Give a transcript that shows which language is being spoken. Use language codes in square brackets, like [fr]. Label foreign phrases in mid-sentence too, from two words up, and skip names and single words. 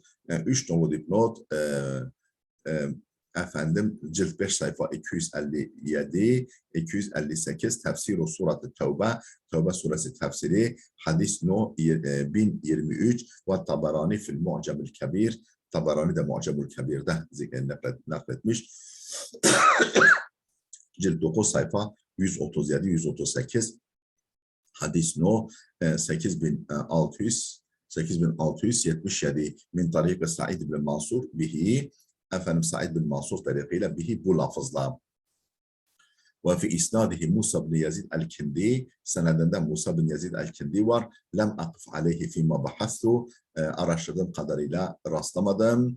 [tr] 3 nolu dipnot efendim cilt 5 sayfa 257, 258 tefsir-u surat-ı Tevbe, Tevbe suresi tefsiri, hadis no 1023 ve Tabarani fil Mu'camul Kebir, Tabarani de Mu'camul Kebir'de nakletmiş. Cilt 9 sayfa 137-138 hadis no 8677 [ar] من طريق [tr] Sa'id ibn Mansur bihi efendim Sa'id bin Mansur tarikıyla bihi bu lafızla. [ar] وفي إسناده [tr] Musa bin Yazid el-Kindi, senedinde Musa bin Yazid el-Kindi var. [ar] لم أقف عليه فيما بحثت, [tr] araştırdığım kadarıyla rastlamadım.